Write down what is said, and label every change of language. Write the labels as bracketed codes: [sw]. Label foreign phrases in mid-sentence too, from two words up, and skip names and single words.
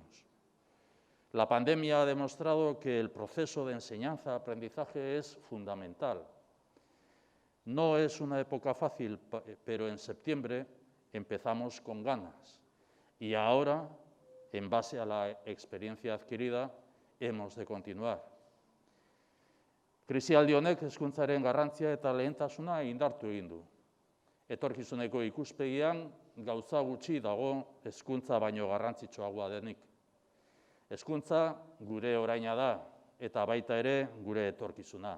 [es] La pandemia ha demostrado que el proceso de enseñanza-aprendizaje es fundamental. No es una época fácil, pero en septiembre empezamos con ganas. Y ahora, en base a la experiencia adquirida, hemos de continuar. [eu] Krisialdi honek hezkuntzaren garrantzia eta lehentasuna indartu egin du. Etorkizuneko ikuspegian gauza gutxi dago hezkuntza baino garrantzitsuagoa denik. Hezkuntza gure oraina da eta baita ere gure etorkizuna.